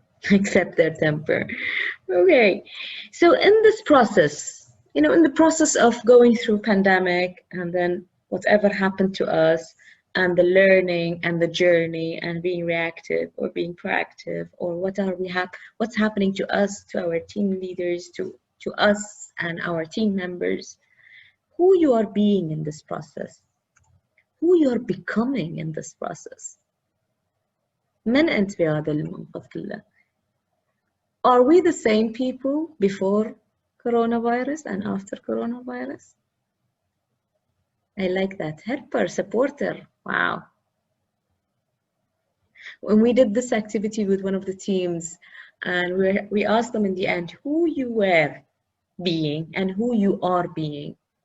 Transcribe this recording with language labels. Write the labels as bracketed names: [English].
[English] Accept their temper. Okay, so in this process, in the process of going through pandemic and then whatever happened to us and the learning and the journey and being reactive or being proactive, or what's happening to us, to our team leaders, to us and our team members, who you are being in this process, who you are becoming in this process. [Arabic] من أنت في هذا المنطقة كله? [English] Are we the same people before coronavirus and after coronavirus? I like that. Helper, supporter. Wow. When we did this activity with one of the teams, and we asked them in the end who you were being and who you are being.